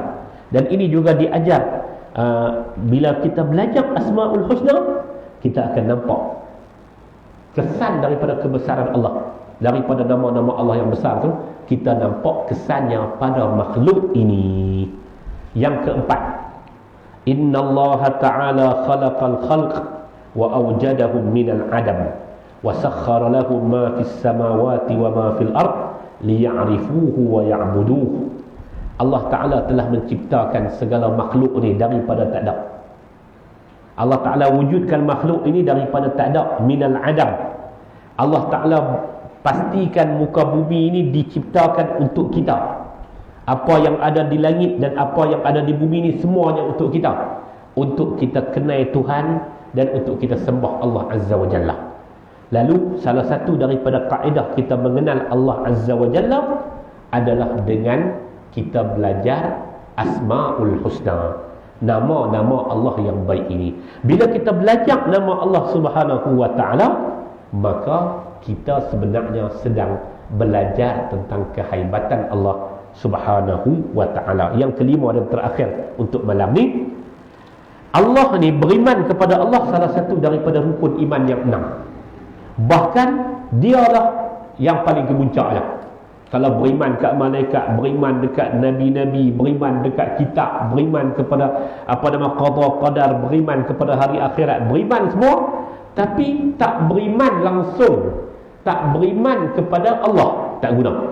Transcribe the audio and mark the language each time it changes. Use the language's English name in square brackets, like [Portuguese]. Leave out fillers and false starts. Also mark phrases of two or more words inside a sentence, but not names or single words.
[Malay] Dan ini juga diajar bila kita belajar [Arabic] الأسماء الحسنى, [Malay] kita akan nampak kesan daripada kebesaran Allah. Daripada nama-nama Allah yang besar tu, kita nampak kesannya pada makhluk ini. Yang keempat, [Arabic] إن الله تعالى خلق الخلق وأوجدهم من العدم وسخر لهم ما في السماوات وما في الأرض ليعرفوه ويعبدوه. الله تعالى [Malay] telah menciptakan segala makhluk ni daripada tak ada. [Arabic] الله تعالى [Malay] wujudkan makhluk ini daripada tak ada, [Arabic] من العدم. الله تعالى [Malay] pastikan muka bumi ini diciptakan untuk kita. Apa yang ada di langit dan apa yang ada di bumi ini semuanya untuk kita. Untuk kita kenal Tuhan dan untuk kita sembah [Arabic] الله عز وجل. [Malay] Lalu salah satu daripada kaedah kita mengenal [Arabic] الله عز وجل [Malay] adalah dengan kita belajar [Arabic] الأسماء الحسنى, [Malay] nama-nama Allah yang baik ini. Bila kita belajar nama [Arabic] الله سبحانه وتعالى, [Malay] maka kita sebenarnya sedang belajar tentang kehaibatan [Arabic] الله سبحانه وتعالى. [Malay] Yang kelima dan terakhir untuk malam ni, Allah ni, beriman kepada Allah salah satu daripada rukun iman yang 6. Bahkan dialah yang paling kemuncak lah. Kalau beriman kat malaikat, beriman dekat nabi-nabi, beriman dekat kitab, beriman kepada qada qadar, beriman kepada hari akhirat, beriman semua, tapi tak beriman langsung, tak beriman kepada Allah, tak guna.